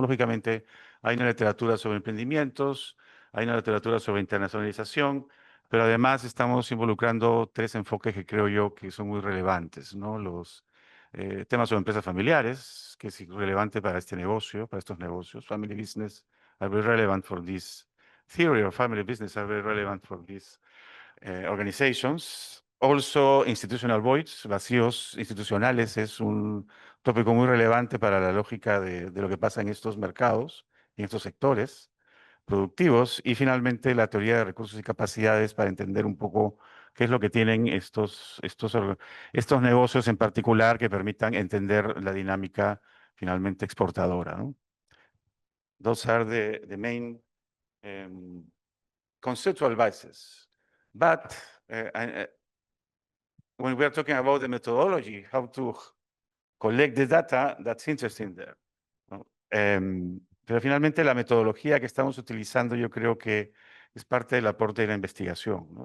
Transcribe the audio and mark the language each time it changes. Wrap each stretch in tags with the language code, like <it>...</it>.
<es>Lógicamente, hay una literatura sobre emprendimientos, hay una literatura sobre internacionalización, pero además estamos involucrando 3 enfoques que creo yo que son muy relevantes, ¿no? Los temas sobre empresas familiares, que es relevante para este negocio, para estos negocios.</es> <en>Family business are very relevant for this theory of family business, are very relevant for these organizations. Also, institutional voids,</en> <es>vacíos institucionales, es un tópico muy relevante para la lógica de lo que pasa en estos mercados, en estos sectores productivos. Y finalmente, la teoría de recursos y capacidades para entender un poco qué es lo que tienen estos negocios en particular que permitan entender la dinámica finalmente exportadora, ¿no?</es> <en>Those are the main conceptual bases. But when we are talking about the methodology, how to collect the data, that's interesting there, ¿no?</en> <es>Pero finalmente la metodología que estamos utilizando yo creo que es parte del aporte de la investigación, ¿no?</es>